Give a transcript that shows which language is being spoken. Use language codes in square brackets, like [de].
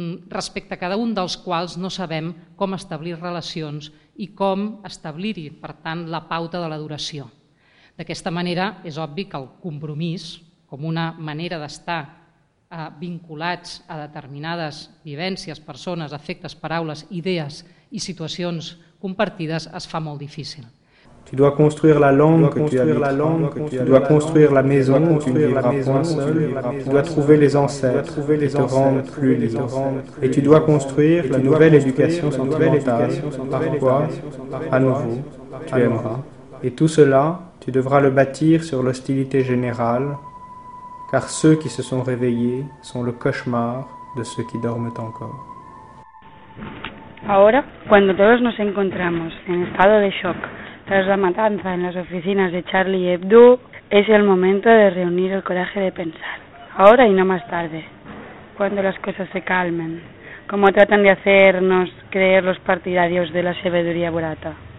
[ca] respecte a cada un dels quals no sabem com establir relacions i com establir-hi, per tant, la pauta de la duració. D'aquesta manera, és obvi que el compromís, com una manera d'estar vinculats a determinades vivències, persones, efectes, paraules, idees i situacions compartides, es fa molt difícil. [fr] Tu dois construire la langue que tu habites, tu dois construire la maison où tu ne vivras point seul, tu dois trouver les ancêtres qui te rendent plus les ancêtres, et tu dois construire la nouvelle éducation sentimentale par quoi, à nouveau, tu aimeras. Et tout cela, tu devras le bâtir sur l'hostilité générale, car ceux qui se sont réveillés sont le cauchemar de ceux qui dorment encore. [es] Ahora, cuando todos nos encontramos en estado de shock, tras la matanza en las oficinas de Charlie Hebdo, es el momento de reunir el coraje de pensar. Ahora y no más tarde, cuando las cosas se calmen, como tratan de hacernos creer los partidarios de la sabiduría burata.